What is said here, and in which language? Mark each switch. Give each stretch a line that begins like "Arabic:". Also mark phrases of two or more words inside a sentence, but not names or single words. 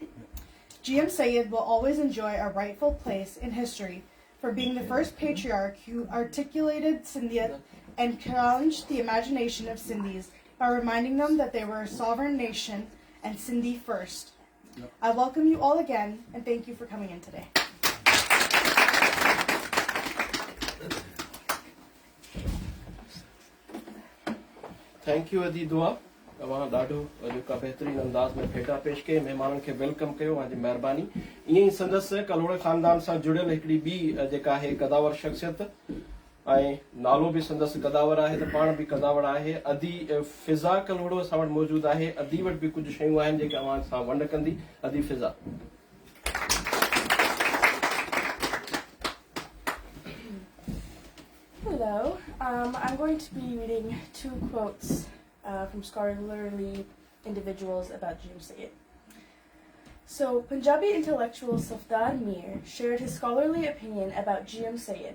English: GMSyed will always enjoy a rightful place in history for being the first patriarch who articulated Sindhiyat and challenged the imagination of Sindhis by reminding them that they were a sovereign nation and Sindhi first. I welcome you all again and thank you for coming in today. Thank you
Sindhi: अदी दुआ तव्हां ॾाढो जेका बहितरीन अंदाज़ में भेटा पेश कई महिमाननि खे वेलकम कयो तव्हांजी महिरबानी ईअं ई संदसि कलोड़े ख़ानदान सां जुड़ियल हिकिड़ी ॿी जेका आहे कदावर शख़्सियत ऐं नालो बि संदसि कदावर आहे त पाण बि कदावर आहे अदी फिज़ा कलोड़ो असां वटि मौजूदु आहे अदी वटि बि कुझु शयूं आहिनि जेके अवां सां वंड कंदी अदी फिज़ा
English: Hello, I'm going to be reading two quotes from scholarly individuals about GMSyed. So, Punjabi intellectual Safdar Mir shared his scholarly opinion about GMSyed.